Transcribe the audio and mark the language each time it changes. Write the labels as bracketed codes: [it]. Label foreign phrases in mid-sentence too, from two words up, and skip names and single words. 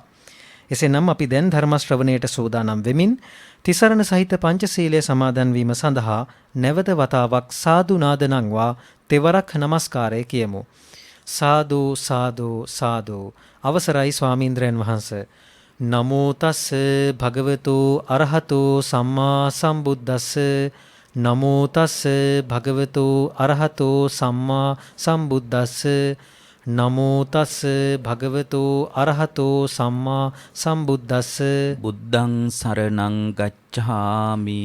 [si] එසේනම් අපි දැන් ධර්ම ශ්‍රවණයට සූදානම් වෙමින් තිසරණ සහිත පංචශීලයේ සමාදන් වීම සඳහා නැවත වතාවක් සාදු නාද නංවා තෙවරක් නමස්කාරය කියමු. සාදු සාදු සාදු. අවසරයි ස්වාමීන්ද්‍රයන් වහන්ස. [pi] නමෝ තස් භගවතු අරහතෝ සම්මා සම්බුද්දස්ස. නමෝ තස් භගවතු අරහතෝ සම්මා සම්බුද්දස්ස. නමෝ තස් භගවතු අරහතෝ සම්මා සම්බුද්දස්ස. බුද්ධං සරණං ගච්ඡාමි.